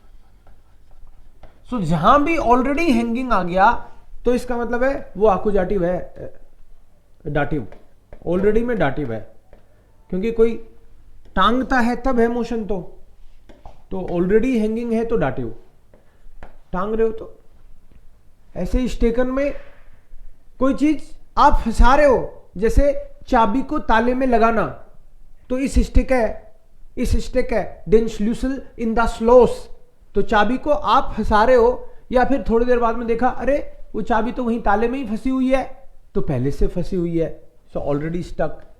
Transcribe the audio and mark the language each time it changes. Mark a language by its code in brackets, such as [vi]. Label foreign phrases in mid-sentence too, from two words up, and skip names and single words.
[hi] सो जहां भी [en] already hanging [hi] आ गया तो इसका मतलब है वो अकुजाटिव है, डाटिव, ऑलरेडी में डाटिव है, क्योंकि कोई टांगता है तब है मोशन, तो [en] already hanging [hi] है तो डाटिव, टांग रहे हो तो। ऐसे ही स्टेकन में कोई चीज आप फंसा रहे हो, जैसे चाबी को ताले में लगाना, तो इस स्टिक है [de] den Schlüssel in das Schloss, [hi] तो चाबी को आप फंसा रहे हो, या फिर थोड़ी देर बाद में देखा अरे वो चाबी तो वहीं ताले में ही फंसी हुई है, तो पहले से फंसी हुई है, [en] so already stuck.